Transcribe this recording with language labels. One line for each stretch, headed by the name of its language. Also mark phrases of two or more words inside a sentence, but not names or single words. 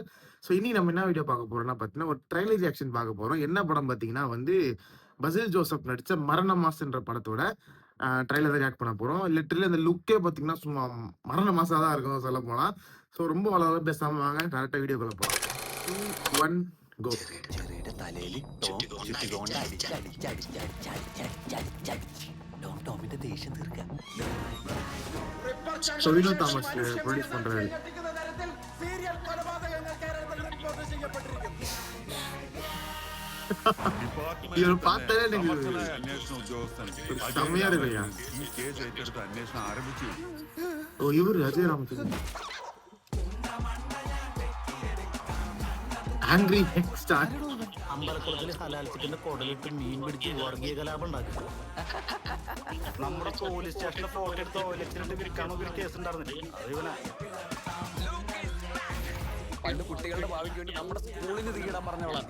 Tamil: ஸோ இனி நம்ம என்ன வீடியோ பார்க்க போறோம்னா பார்த்தீங்கன்னா ஒரு
English: trailer reaction
Tamil: பார்க்க போறோம். என்ன படம் பார்த்தீங்கன்னா வந்து பசில் ஜோசப் நடித்த மரண மாஸ்ன்ற படத்தோட
English: trailer react
Tamil: பண்ண போறோம். லிட்டரலி அந்த லுக்கே பார்த்தீங்கன்னா சும்மா மரண மாசா தான் இருக்கும் சொல்ல போனா. ஸோ ரொம்ப வளர பேசாம வாங்க டேரக்டா வீடியோக்குள்ள போகலாம். 2 1 கோ.
Malayalam: ചെറിയുടെ തലയിൽ ടോം ചുറ്റിക്കൊണ്ട് ടോമിന്റെ ദേഷ്യം തീർക്കാം.
Tamil: ஸோ வினோத் தாமஸ் ப்ரொடியூஸ் பண்றாரு. இவர் பார்த்தாலே எனக்கு ஒரு செம்மையா இருக்குயா. ஓ இவரு அஜய் ராமச்சந்திரன்.
English: angry star
Malayalam: അമ്പലക്കുളത്തിൽ ഹലാൽച്ചിട്ടിന്റെ കുടലിട്ട് മീൻ പിടിച്ച് വർഗീയ കലാപം ഉണ്ടാക്കി. നമ്മുടെ പോലീസ് സ്റ്റേഷനിലെ ഫോട്ടോ എടുത്ത് ഓലച്ചിട്ട് വിൽക്കാൻ ഒരു കേസ് ഉണ്ടായിരുന്നില്ല. അത് ഇവനാ പണ്ട് കുട്ടികളുടെ ഭാവിക്ക് വേണ്ടി നമ്മുടെ സ്കൂളിന് തീയിടാൻ പറഞ്ഞോളാം.